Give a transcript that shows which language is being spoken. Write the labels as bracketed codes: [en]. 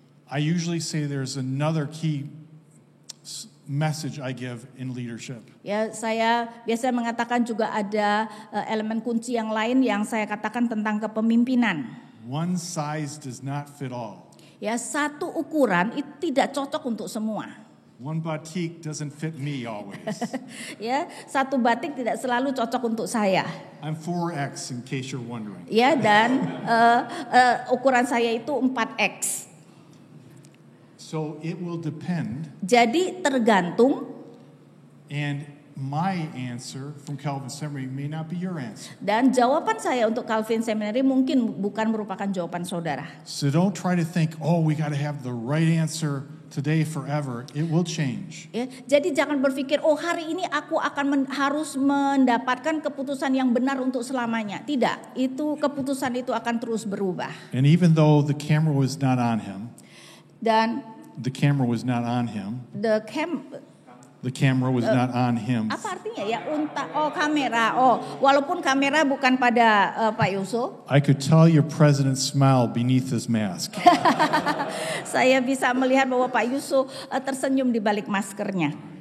[en] I usually say there's another key message I give in leadership. [id] Ya, saya biasa mengatakan juga ada elemen kunci yang lain yang saya katakan tentang kepemimpinan. [en] One size does not fit all. [id] Ya, satu ukuran itu tidak cocok untuk semua. [en] One batik doesn't fit me always. [id] Ya, satu batik tidak selalu cocok untuk saya. [en] I'm 4X in case you're wondering. [id] Ya, dan ukuran saya itu 4X. [en] So it will depend, [id] Jadi tergantung, [en] and my answer from Calvin Seminary may not be your answer. [id] dan jawaban saya untuk Calvin Seminary mungkin bukan merupakan jawaban saudara. [en] So don't try to think, oh, we got to have the right answer today forever. It will change. [id] Ya, jadi jangan berpikir, oh hari ini aku akan harus mendapatkan keputusan yang benar untuk selamanya. Tidak, itu keputusan itu akan terus berubah. [en] And even though the camera was not on him, [id] Dan [en] the camera was not on him, the camera was not on him. [id] apa artinya ya? Kamera. Walaupun kamera bukan pada Pak Yusuf, [en] I could tell your president smiled beneath his mask. [id] saya bisa melihat bahwa Pak Yusuf tersenyum di balik maskernya.